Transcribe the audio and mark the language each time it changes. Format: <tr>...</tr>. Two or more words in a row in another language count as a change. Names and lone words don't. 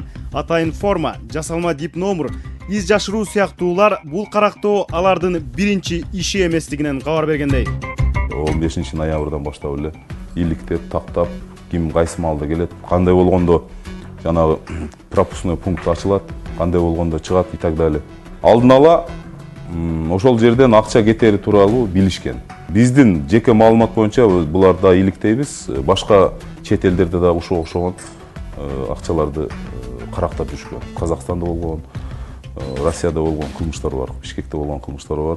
<ky>Атайын форма, жасалма дип номер, из жашыруу сыяктуулар бул карактоо алардын биринчи иши эместигинен кабар бергендей. 15 ноябрдан баштап эле иликтеп, тактап, ким кайсы маалда келет, кандай болгондо жанагы</ky> <ru>пропускной пункт</ru> <ky>ачылат, кандай болгондо чыгат</ky> <ru>и так далее.</ru> <ky>Алдын ала ошол жерден акча кетери тууралуу билишкен. Биздин жеке маалымат боюнча буларда иликтейбиз, башка чет элдерде да ошого окшогон акчаларды карактап жүрүшкөн. Казакстанда болгон, Россияда болгон кылмыштар бар, Бишкекте болгон кылмыштар бар.</ky>